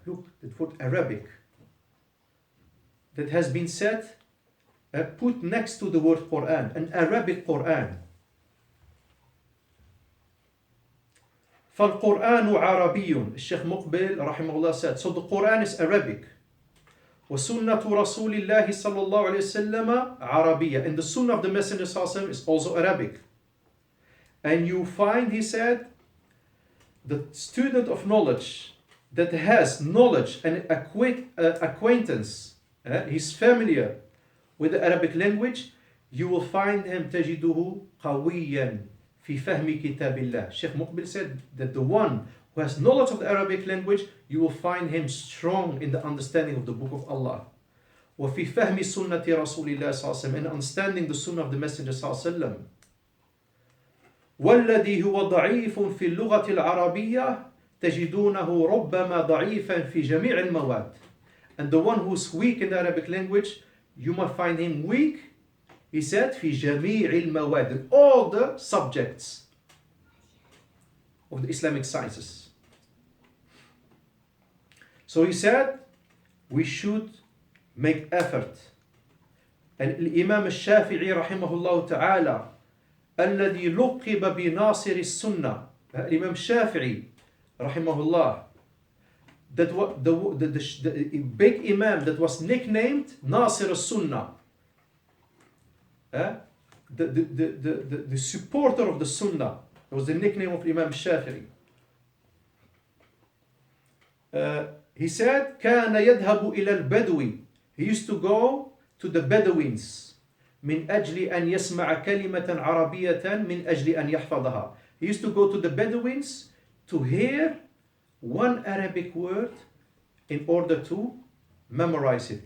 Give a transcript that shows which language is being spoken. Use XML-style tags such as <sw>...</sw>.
<en>Look, the word Arabic that has been said, put next to the word Quran, an Arabic Quran.</en> <ar>فالقرآن عربي.</ar> <en>Sheikh Muqbil rahimahullah said, so the Quran is Arabic.</en> <ar>وسنة رسول الله صلى الله عليه وسلم عربية.</ar> <en>And the Sunnah of the Messenger صلى الله عليه وسلم is also Arabic. And you find, he said, the student of knowledge that has knowledge and acquaintance, he's familiar with the Arabic language, you will find him</en> <ar>تجده قويا في فهم كتاب الله.</ar> <en>Sheikh Muqbil said that the one who has knowledge of the Arabic language, you will find him strong in the understanding of the Book of Allah.</en> <ar>وفي فهم سنة رسول الله صلى الله عليه وسلم,</ar> <en>and understanding the Sunnah of the Messenger</en> <ar>صلى الله عليه وسلم. والذي هو ضعيف في اللغة العربية تجدونه ربما ضعيفا في جميع المواد.</ar> <en>And the one who's weak in the Arabic language, you might find him weak, he said,</en> <ar>في جميع المواد,</ar> <en>in all the subjects of the Islamic sciences. So he said, we should make effort. And Imam al-Shafi'i rahimahullah ta'ala,</en> <ar>الذي لقب بناصر السنة,</ar> <en>Imam Shafi'i rahimahullah, that the big Imam that was nicknamed Nasir al-Sunnah, the supporter of the Sunnah. It was the nickname of Imam Shafi'i. He said,</en> <ar>كان يذهب إلى البدو.</ar> <en>He used to go to the Bedouins.</en> <ar>من أجل أن يسمع كلمة عربية من أجل أن يحفظها.</ar> <en>He used to go to the Bedouins to hear one Arabic word in order to memorize it.</en>